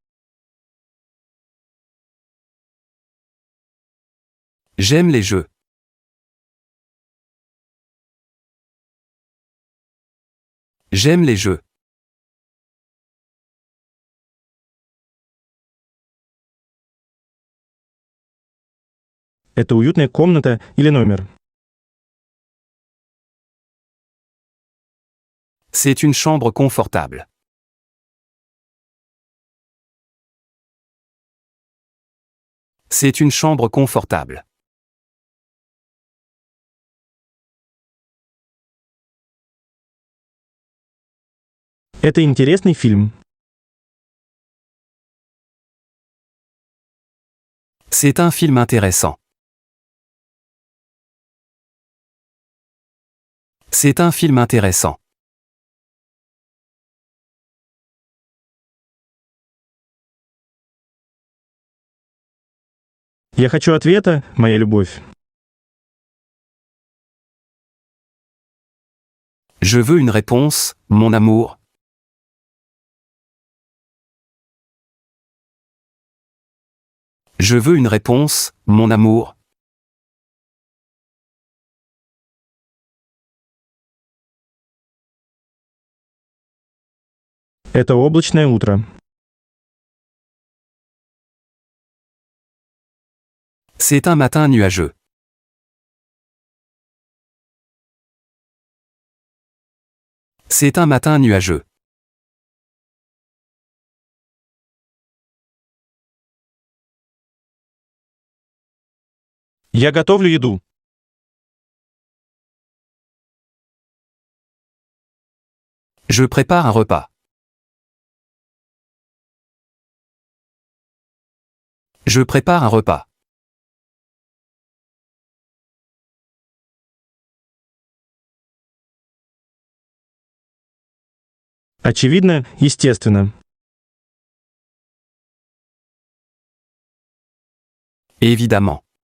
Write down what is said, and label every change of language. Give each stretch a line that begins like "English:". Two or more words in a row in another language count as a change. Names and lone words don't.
French: J'aime les jeux. J'aime les jeux.
Russian: Это уютная комната или номер?
French: C'est une chambre confortable. C'est une chambre confortable.
Russian: Это интересный фильм.
French: C'est un film intéressant. C'est un film intéressant.
Russian: Я хочу ответа, моя любовь.
French: Je veux une réponse, mon amour. Je veux une réponse, mon amour.
Russian: Это облачное утро.
French: C'est un matin nuageux. C'est un matin nuageux.
Russian: Я готовлю еду.
French: Je prépare un repas. Je prépare un repas.
Russian: Очевидно, естественно.
French: Évidemment.